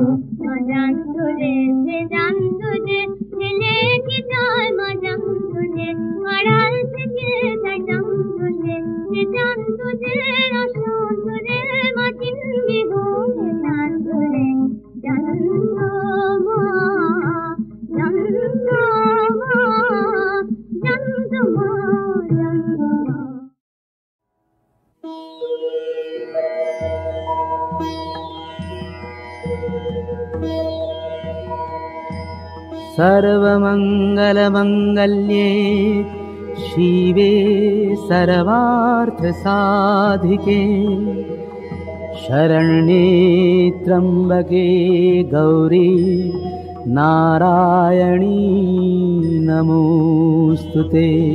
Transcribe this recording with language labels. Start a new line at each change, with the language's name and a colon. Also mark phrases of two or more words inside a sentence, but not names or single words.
Bangla: জানতো রে সে জানতো যে ছেলে কি চায় মা জানতো যে আড়াল থেকে তাই জানতো যে সে জানতো যে অসন্ত রে মা চিনবি বলে জানতো রে জানতো মা জানতো মা জানতো মা জানতো মা
Sanskrit: सर्वमङ्गलमङ्गल्ये शिवे सर्वार्थसाधिके शरण्ये त्र्यम्बके गौरी नारायणी नमोऽस्तुते